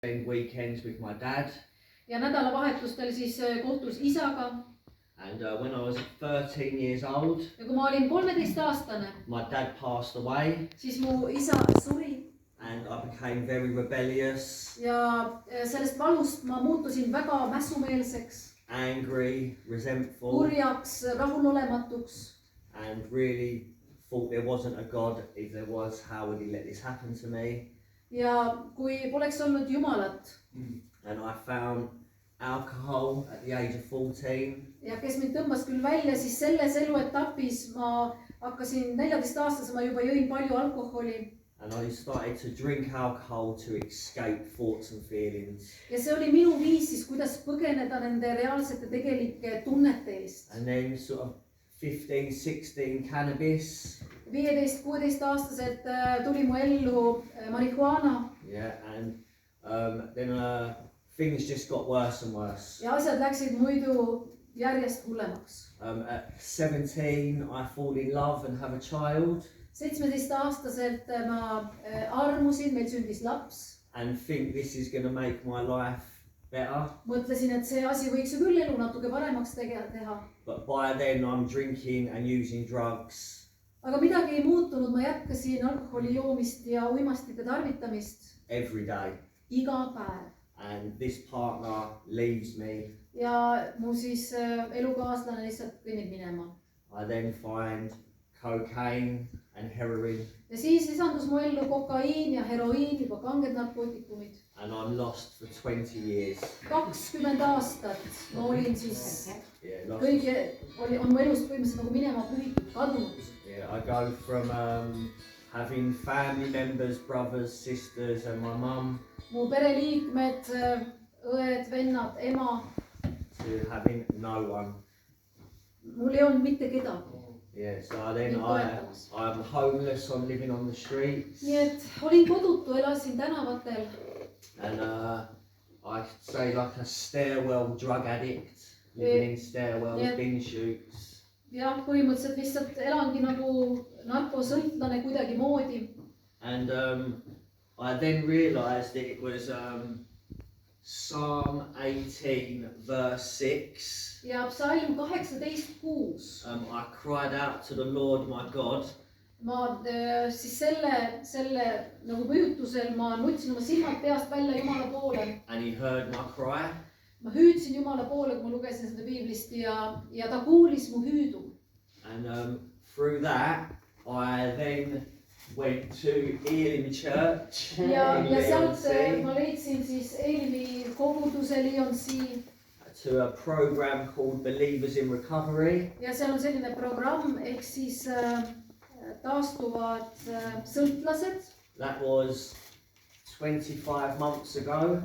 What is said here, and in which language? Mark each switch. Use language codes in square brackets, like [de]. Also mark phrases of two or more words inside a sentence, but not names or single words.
[en] spend weekends with my dad. [et] Ja nädalavahetustel siis kohtus isaga. [en] And when I was 13 years old, [et] ja kui ma olin 13-aastane, [en] my dad passed away. [et] Siis mu isa suri. [en] And I became very rebellious. [et] Ja sellest valust ma muutusin väga mässumeelseks. [en] Angry, resentful. [et] Kurjaks, rahulolematuks. [en] And really thought there wasn't a God. If there was, how would he let this happen to me? [et] Ja kui poleks olnud Jumalat. [en] And I found alcohol at the age of 14. [et] Ja kes mind tõmbas küll välja, siis selles eluetapis ma hakkasin 14-aastase, ma juba jõin palju alkoholi. [en] And I started to drink alcohol to escape thoughts and feelings. [et] Ja see oli minu viis siis, kuidas põgeneda nende reaalsete tegelike tunnete eest. [en] And then sort of 15, 16 cannabis. [et] 15-16-aastaselt tuli mu ellu marihuana. [en] Yeah, and then things just got worse and worse. [et] Ja asjad läksid muidu järjest hullemaks. [en] At 17 I fall in love and have a child. [et] 17-aastaselt ma armusin, meil sündis laps. [en] And think this is going to make my life better. [et] Mõtlesin, et see asi võiks ju küll elu natuke paremaks teha. [en] But by then I'm drinking and using drugs. [et] Aga midagi ei muutunud, ma jätkasin alkoholi joomist ja uimastite tarvitamist. [en] Every day. [et] Iga päev. [en] And this partner leaves me. [et] Ja mu siis elukaaslane lihtsalt kõnnib minema. [en] I then find cocaine and heroin. [et] Ja siis lisandus mu ellu kokaiin ja heroiin, juba kanged narkootikumid. [en] And I'm lost for 20 years. [et] 20 aastat ma olin siis on mu elust põhimõtteliselt nagu minema pühitud, kadunud. [en] Yeah, I go from having family members, brothers, sisters and my mum. [et] Mu pereliikmed, õed, vennad, ema. [en] To having no one. [et] Mul ei olnud mitte kedagi. [en] Yeah, so then I'm homeless, I'm living on the streets. [et] Nii et olin kodutu, elasin tänavatel. [en] And I say like a stairwell drug addict, living in stairwells, bin chutes. [et] Ja põhimõtteliselt lihtsalt elangi nagu narkosõltlane kuidagi moodi. [en] And I then realized that it was Psalm 18 verse 6. [et] Ja psalm 18:6. [en] I cried out to the Lord my God. [et] Ma siis selle nagu püütusel ma nutsin oma silmad peast välja Jumala poole. [en] And he heard my cry. [et] Ma hüüdsin Jumala poole, kui ma lugesin seda Biiblist ja ta kuulis mu hüüdu. [en] And through that I then went to Elim Church. [et] Ja sealt ma leidsin siis Elimi koguduse Lyonsi. [en] To a program called Believers in Recovery. [et] Ja seal on selline programm, ehk siis taastuvad sõltlased. [en] That was 25 months ago.